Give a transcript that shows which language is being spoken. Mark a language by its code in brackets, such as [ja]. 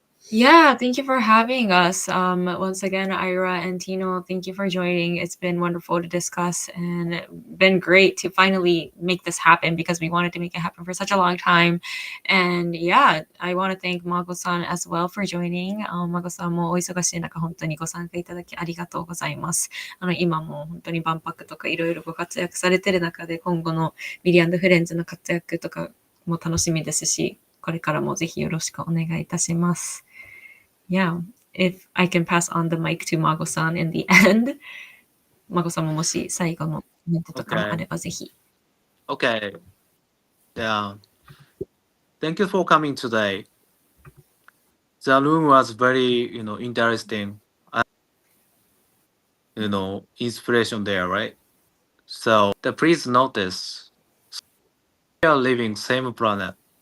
[en] Yeah, thank you for having us. Once again, Ira and Tino, thank you for joining. It's been wonderful to discuss and been great to finally make this happen because we wanted to make it happen for such a long time. And yeah, I want to thank Mago-san as well for joining. [ja] Mago-san もお忙しい中、本当にご参加いただきありがとうございます。今も本当に万博とかいろいろご活躍されてる中で、今後のミリアンドフレンズの活躍とかも楽しみですし、これからもぜひよろしくお願いいたします。 [en] Yeah, if I can pass on the mic to Mago-san in the end. [ja] Mago-san ももし最後のコメントとかもあればぜひ。 [en] Okay. Yeah. Thank you for coming today. The room was very, interesting. Inspiration there, right? So please notice we are living same planet.